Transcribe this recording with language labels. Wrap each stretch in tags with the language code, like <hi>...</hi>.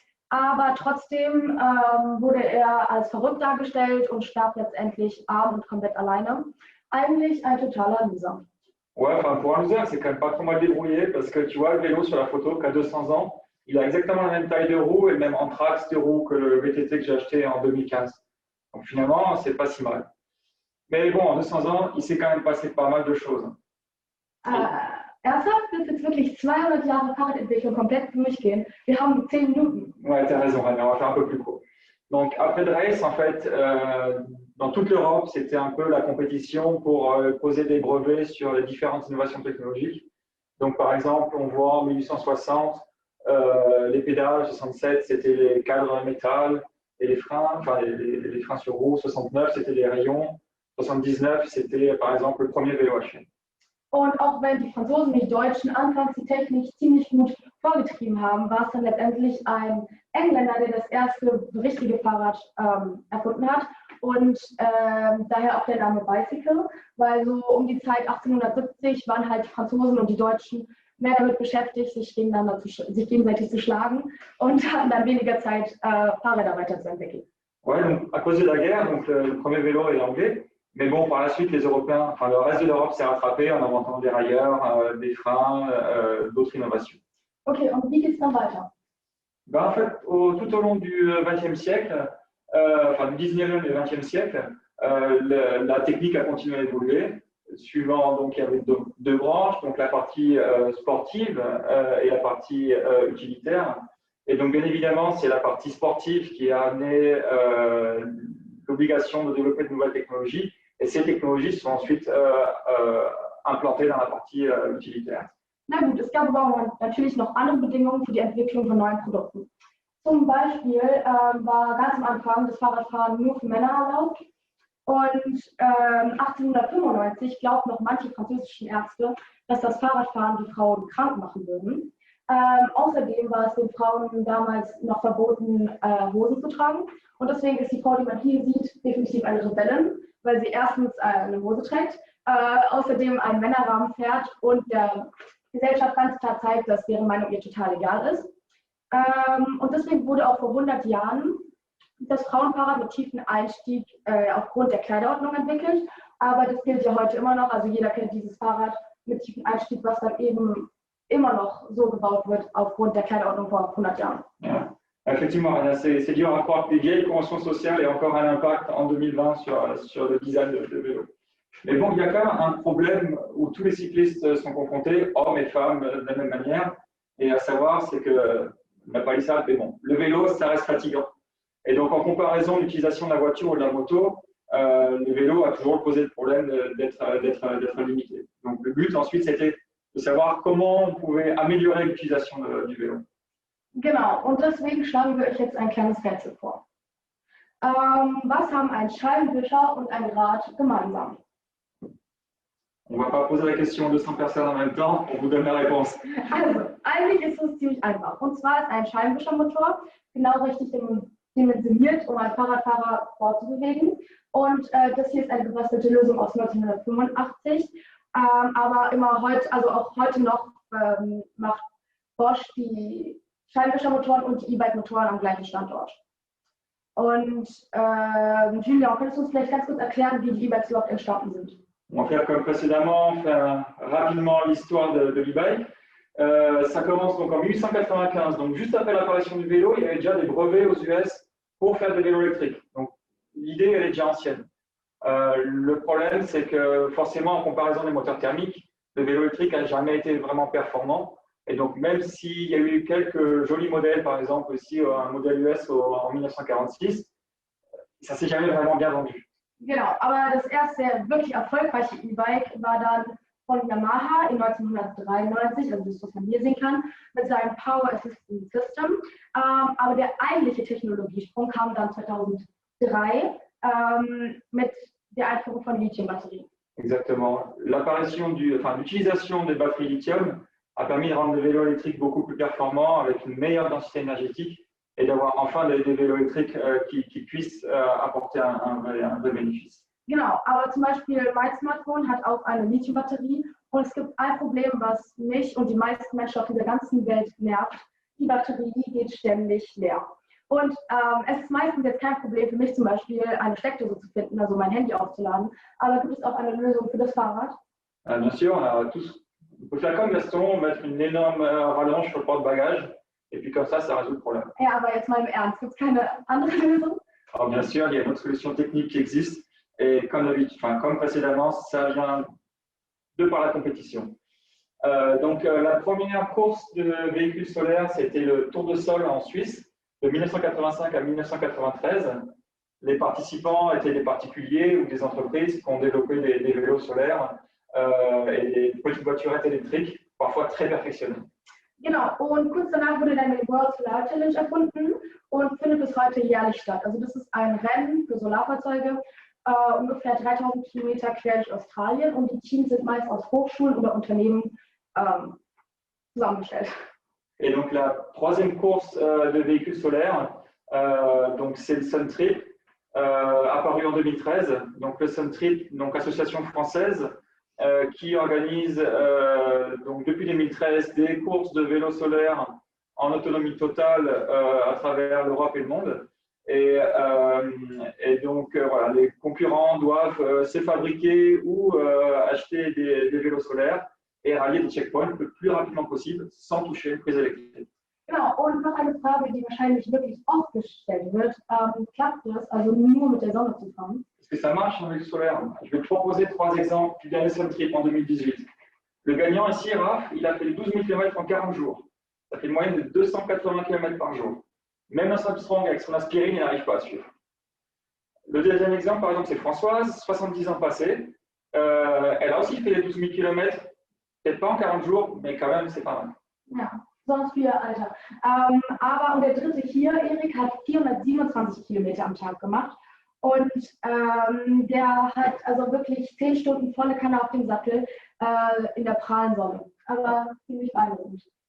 <de>Aber trotzdem wurde er als verrückt dargestellt und starb letztendlich arm und komplett alleine. Eigentlich ein totaler Loser.</de> <fr>Ouais, enfin pour un loser, c'est quand même pas trop mal débrouillé parce que tu vois le vélo sur la photo qui a 200 ans, il a exactement la même taille de roue et le même anthrax de roue que le VTT que j'ai acheté en 2015. Donc finalement, c'est pas si mal. Mais bon, en 200 ans, il s'est quand même passé pas mal de choses.</fr> <de>Ernsthaft? Willst du jetzt wirklich 200 Jahre Fahrradentwicklung komplett durchgehen? Wir haben 10 Minuten.</de> <fr>Ouais, t'as raison, on va faire un peu plus court. Donc après le race, en fait, dans toute l'Europe, c'était un peu la compétition pour poser des brevets sur les différentes innovations technologiques. Donc par exemple, on voit en 1860, les pédales, 67, c'était les cadres en métal et les freins, enfin les freins sur roue, 69, c'était les rayons, 79, c'était par exemple le premier vélo à chaîne.</fr> <de>Und auch wenn die Franzosen, die Deutschen, anfangs die Technik ziemlich gut vorgetrieben haben, war es dann letztendlich ein Engländer, der das erste richtige Fahrrad erfunden hat. und daher auch der Name Bicycle, weil so um die Zeit 1870 waren halt die Franzosen und die Deutschen mehr damit beschäftigt, sich gegenseitig zu schlagen und hatten dann weniger Zeit, Fahrräder weiterzuentwickeln.</de> <fr>Ouais, donc à cause de la guerre, donc le premier vélo est anglais. Mais bon, par la suite, les Européens, enfin le reste de l'Europe s'est rattrapé en inventant des railleurs, des freins, d'autres innovations.</fr> <de>Okay, und wie geht es dann weiter?</de> <fr>Ben, en fait, tout au long du XXe siècle, enfin du 19e et 20e siècle, la technique a continué à évoluer. Suivant, donc il y avait deux branches, donc la partie sportive et la partie utilitaire. Et donc, bien évidemment, c'est la partie sportive qui a amené l'obligation de développer de nouvelles technologies. Et ces technologies sont ensuite implantées dans la partie utilitaire.</fr> <de>Na gut, es gab aber natürlich noch andere Bedingungen für die Entwicklung von neuen Produkten. Zum Beispiel war ganz am Anfang das Fahrradfahren nur für Männer erlaubt. Und 1895 glaubten noch manche französischen Ärzte, dass das Fahrradfahren die Frauen krank machen würden. Außerdem war es den Frauen damals noch verboten, Hosen zu tragen. Und deswegen ist die Frau, die man hier sieht, definitiv eine Rebellin, weil sie erstens eine Hose trägt, außerdem einen Männerrahmen fährt und der Gesellschaft ganz klar zeigt, dass deren Meinung ihr total egal ist. Und deswegen wurde auch vor 100 Jahren das Frauenfahrrad mit tiefen Einstieg aufgrund der Kleiderordnung entwickelt. Aber das gilt ja heute immer noch. Also jeder kennt dieses Fahrrad mit tiefen Einstieg, was dann eben immer noch so gebaut wird aufgrund der Kleiderordnung vor 100 Jahren. Ja.</de> <fr>Effectivement, c'est dur à croire que les vieilles conventions sociales aient encore un impact en 2020 sur le design de vélo. Mais bon, il y a quand même un problème où tous les cyclistes sont confrontés, hommes et femmes, de la même manière. Et à savoir, c'est que la palissade, mais bon, le vélo, ça reste fatigant. Et donc, en comparaison de l'utilisation de la voiture ou de la moto, le vélo a toujours posé le problème d'être limité. Donc, le but ensuite, c'était de savoir comment on pouvait améliorer l'utilisation du vélo.</fr> <de>Genau, und deswegen schlagen wir euch jetzt ein kleines Rätsel vor. Was haben ein Scheibenwischer und ein Rad gemeinsam?</de> <fr>On ne va pas poser la question à 200 personnes en même temps, on vous donne la réponse.</fr> <de>Also, eigentlich ist es ziemlich einfach. Und zwar ist ein Scheibenwischermotor genau richtig dimensioniert, um einen Fahrradfahrer fortzubewegen. Und das hier ist eine gebastelte Lösung aus 1985. Aber immer heute, also auch heute noch, macht Bosch die Scheibenwischermotoren und die E-Bike-Motoren am gleichen Standort. Und Julien, könntest du uns vielleicht ganz kurz erklären, wie die E-Bikes überhaupt entstanden sind?</de> <fr>On va faire comme précédemment, faire rapidement l'histoire de l'e-bike. Ça commence donc en 1895, donc juste après l'apparition du vélo, il y avait déjà des brevets aux US pour faire des vélos électriques. Donc l'idée, elle est déjà ancienne. Le problème, c'est que forcément, en comparaison des moteurs thermiques, le vélo électrique n'a jamais été vraiment performant. Et donc, même s'il y a eu quelques jolis modèles, par exemple aussi un modèle US en 1946, ça ne s'est jamais vraiment bien vendu.</fr> <de>Genau, aber das erste wirklich erfolgreiche E-Bike war dann von Yamaha in 1993, also das, was man hier sehen kann, mit seinem Power Assistance System. Aber der eigentliche Technologiesprung kam dann 2003 mit der Einführung von Lithium-Batterien.</de> <fr>Exactement. L'utilisation des batteries lithium a permis de rendre les vélos électriques beaucoup plus performants avec une meilleure densité énergétique et d'avoir enfin des vélos électriques qui puissent apporter un vrai bénéfice.</fr> <de>Genau, aber zum Beispiel mein Smartphone hat auch eine Lithium-Batterie und es gibt ein Problem, was mich und die meisten Menschen auf dieser ganzen Welt nervt. Die Batterie geht ständig leer. Und es ist meistens jetzt kein Problem für mich zum Beispiel, eine Steckdose zu finden, also mein Handy aufzuladen. Aber gibt es auch eine Lösung für das Fahrrad?</de> <fr>Bien sûr, on peut faire comme Gaston, mettre une énorme rallonge sur le porte-bagages et puis comme ça résout le problème.</fr> <de>Ja, aber jetzt mal im Ernst, gibt es keine andere Lösung?</de> <fr>Alors bien sûr, il y a une autre solution technique qui existe et comme précédemment, ça vient de par la compétition. Donc la première course de véhicules solaires, c'était le Tour de Sol en Suisse. De 1985 à 1993, les participants étaient des particuliers ou des entreprises qui ont développé des vélos solaires et des petites voiturettes électriques, parfois très perfectionnées.</fr> <de>Genau, und kurz danach wurde dann die World Solar Challenge erfunden und findet bis heute jährlich statt. Also das ist ein Rennen für Solarfahrzeuge, ungefähr 3000 Kilometer quer durch Australien und die Teams sind meist aus Hochschulen oder Unternehmen zusammengestellt.</de> <fr>Et donc la troisième course de véhicules solaires, donc c'est le Sun Trip. apparu en 2013, donc le Suntrip, donc association française, qui organise donc depuis 2013 des courses de vélo solaire en autonomie totale à travers l'Europe et le monde. Et donc, voilà, les concurrents doivent se fabriquer ou acheter des vélos solaires et rallier des checkpoints le plus rapidement possible sans toucher une prise électrique.</fr> <de>Genau, und noch eine Frage, die wahrscheinlich wirklich oft gestellt wird. Klappt das, also nur mit der Sonne zu fahren?</de> <fr>Est-ce que ça marche avec le solaire? Je vais te proposer 3 exemples du dernier Suntrip en 2018. Le gagnant ici, Raph, il a fait 12 000 km en 40 jours. Ça fait une moyenne de 280 km par jour. Même un Armstrong avec son aspirine, il n'arrive pas à suivre. Le deuxième exemple, par exemple, c'est Françoise, 70 ans passés. Elle a aussi fait les 12 000 km, peut-être pas en 40 jours, mais quand même, c'est pas mal.</fr> <de>Ja, sonst für Alter. Aber und der dritte hier, Erik, hat 427 Kilometer am Tag gemacht. Und der hat also wirklich 10 Stunden volle Kanne auf dem Sattel in der prallen Sonne. Aber ziemlich beeindruckend.</de>